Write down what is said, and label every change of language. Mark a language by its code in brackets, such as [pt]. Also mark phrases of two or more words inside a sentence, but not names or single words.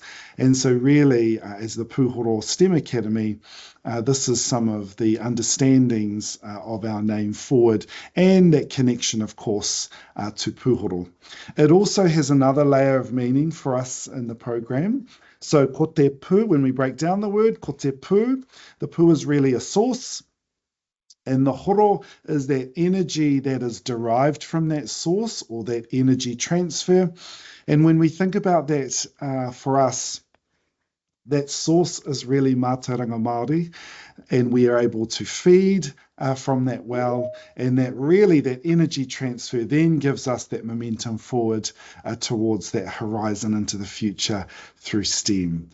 [en] And so really, as the Puhoro STEM Academy, this is some of the understandings of our name forward and that connection, of course, to Puhoro. It also has another layer of meaning for us in the program. [mi] So ko te pū, [en] when we break down the word, [mi] ko te pū, [en] the pū is really a source. And the horo is that energy that is derived from that source or that energy transfer. And when we think about that for us, that source is really [mi] mātauranga Māori, [en] and we are able to feed from that well, and that really that energy transfer then gives us that momentum forward towards that horizon into the future through STEM.